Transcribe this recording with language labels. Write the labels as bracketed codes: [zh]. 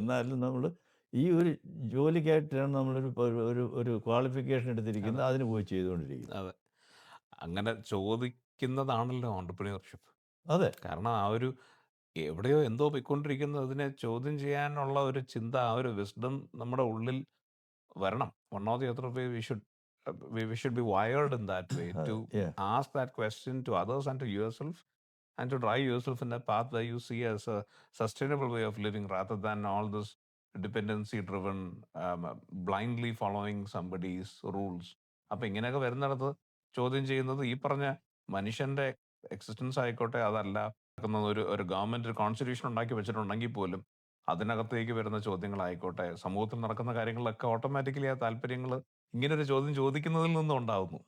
[ml] എന്നാലും നമ്മൾ ഈ ഒരു ജോലിക്കായിട്ടാണ് നമ്മളൊരു ക്വാളിഫിക്കേഷൻ എടുത്തിരിക്കുന്നത്, അതിന് പോയി ചെയ്തുകൊണ്ടിരിക്കുന്നത്. അതെ, അങ്ങനെ ചോദിക്കുന്നതാണല്ലോ ഓൺട്രപ്രന്യൂർഷിപ്പ്. അതെ, കാരണം ആ ഒരു എവിടെയോ എന്തോ പോയിക്കൊണ്ടിരിക്കുന്നതിനെ ചോദ്യം ചെയ്യാനുള്ള ഒരു ചിന്ത, ആ ഒരു വിസ്ഡം നമ്മുടെ ഉള്ളിൽ വരണം. [en] One or the other way we should be wired in that way to ask that question to others and to yourself, and to drive yourself in a path that you see as a sustainable way of living, rather than all this dependency driven blindly following somebody's rules. [ml] അപ്പൊ ഇങ്ങനെയൊക്കെ വരുന്നിടത്ത് ചോദ്യം ചെയ്യുന്നത് ഈ പറഞ്ഞ മനുഷ്യന്റെ existence ആയിക്കോട്ടെ, അതല്ല ഒരു ഗവൺമെന്റ് ഒരു കോൺസ്റ്റിറ്റ്യൂഷൻ ഉണ്ടാക്കി വെച്ചിട്ടുണ്ടെങ്കിൽ പോലും അതിനകത്തേക്ക് വരുന്ന ചോദ്യങ്ങളായിക്കോട്ടെ, സമൂഹത്തിൽ നടക്കുന്ന കാര്യങ്ങളിലൊക്കെ ഓട്ടോമാറ്റിക്കലി ആ താല്പര്യങ്ങൾ ഇങ്ങനെ ഒരു ചോദ്യം ചോദിക്കുന്നതിൽ നിന്നും ഉണ്ടാവുന്നു.